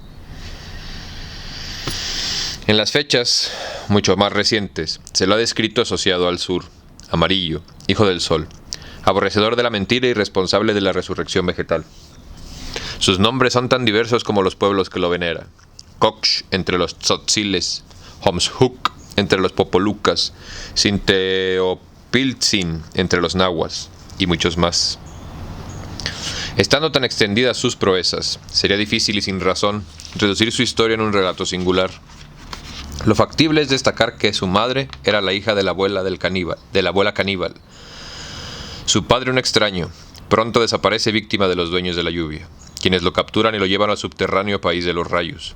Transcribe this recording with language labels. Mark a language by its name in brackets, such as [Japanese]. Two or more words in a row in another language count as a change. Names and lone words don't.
[Spanish] En las fechas mucho más recientes se lo ha descrito asociado al sur, amarillo, hijo del sol, aborrecedor de la mentira y responsable de la resurrección vegetal. Sus nombres son tan diversos como los pueblos que lo veneran: Cox entre los tzotziles, Homshuk entre los popolucas, Sinteopiltzin entre los nahuas, y muchos más. Estando tan extendidas sus proezas, sería difícil y sin razón reducir su historia en un relato singular. Lo factible es destacar que su madre era la hija de la abuela caníbal. Su padre, un extraño, pronto desaparece víctima de los dueños de la lluvia, quienes lo capturan y lo llevan al subterráneo país de los rayos.